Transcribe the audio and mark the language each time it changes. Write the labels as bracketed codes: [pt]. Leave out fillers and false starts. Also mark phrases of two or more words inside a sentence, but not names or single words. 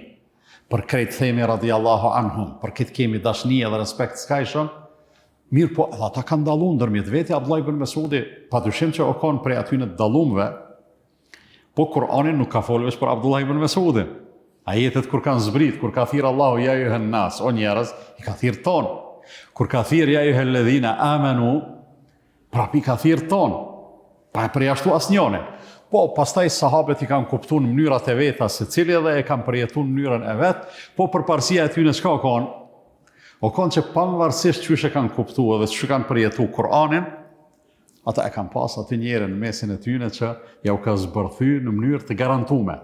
[sq] Për krejt themi [ar] رضي الله عنهم, [sq] për këtë kemi dashni edhe respekt s'kajshëm, Mirë po, edhe ata kanë dalluar ndërmjet vete Abdullah ibn Mesudi, padyshim që o kanë prej aty në dallumve, po Kur'ani nuk ka folur veç për Abdullah ibn Mesudi. Ajetet kur kanë zbrit, kur ka thirr Allahu [ar] يا أيها الناس, [sq] o njerëz, i ka thirr ton. Kur ka thirr [ar] يا أيها الذين آمنوا, [sq] prapi ka thirr ton. Pa e përjashtu asnjëne. Po, pastaj sahabët i kanë kuptuar në mënyrat e veta, secili edhe e kanë përjetuar në mënyrën e vet, po përparësia e tyre çka kanë? O kanë që pavarësisht çysh e kanë kuptuar dhe çysh kanë përjetuar Kur'anin, ata e kanë pas aty njerën në mesin e tyre që ja u ka zbërthy në mënyrë të garantuar.